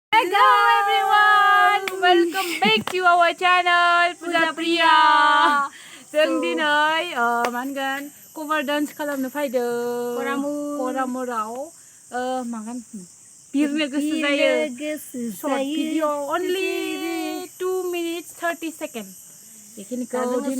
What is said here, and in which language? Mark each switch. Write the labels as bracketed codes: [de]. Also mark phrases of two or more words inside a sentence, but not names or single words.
[en] Hello everyone, welcome back to our channel Puja Priya. [brx] जों दिनै मा होनगोन [en] cover dance [brx] खालामनो फैदों करामुराव मागोन बिरनो गोसो जायो [en] short video only 2 minutes 30 seconds [brx] बेखिनिखौ दिनै